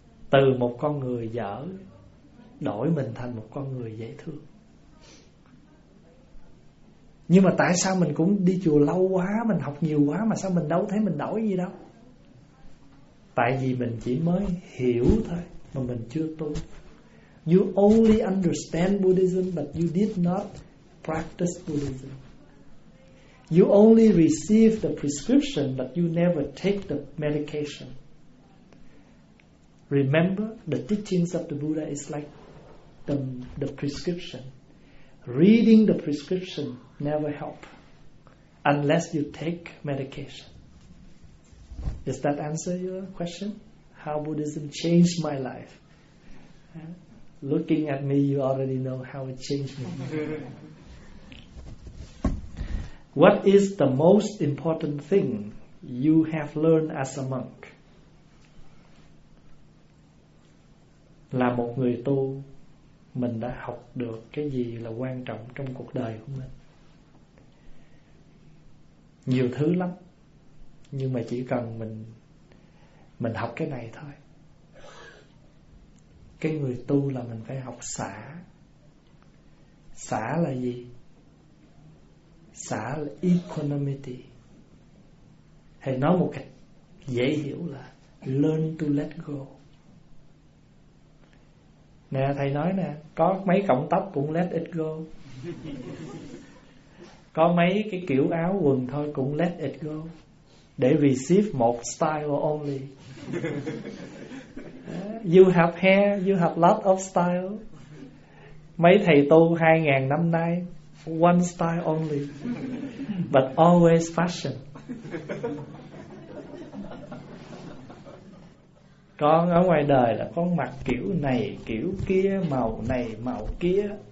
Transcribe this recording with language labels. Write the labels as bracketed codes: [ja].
[vi] Từ một con người dở đổi mình thành một con người dễ thương. Nhưng mà tại sao mình cũng đi chùa lâu quá, mình học nhiều quá mà sao mình đâu thấy mình đổi gì đâu? Tại vì mình chỉ mới hiểu thôi mà mình chưa tu. [en] You only understand Buddhism but you did not practice Buddhism. You only receive the prescription but you never take the medication. Remember, the teachings of the Buddha is like the prescription. Reading the prescription never help unless you take medication. Does that answer your question? How Buddhism changed my life? Looking at me, you already know how it changed me. What is the most important thing you have learned as a monk? [vi] Là một người tu, mình đã học được cái gì là quan trọng trong cuộc đời của mình? Nhiều thứ lắm. Nhưng mà chỉ cần mình học cái này thôi. Cái người tu là mình phải học xả. Xả là gì? Xả là equanimity. Hay nói một cách dễ hiểu là [en] learn to let go. [vi] Nè thầy nói nè, có mấy cọng tóc cũng [en] let it go. [vi] Có mấy cái kiểu áo quần thôi cũng [en] let it go. [vi] Để [en] receive [vi] một [en] style only. You have hair, you have lot of style. [vi] Mấy thầy tu 2000 năm nay, [en] one style only, but always fashion. [vi] Con ở ngoài đời là con mặc kiểu này, kiểu kia, màu này, màu kia.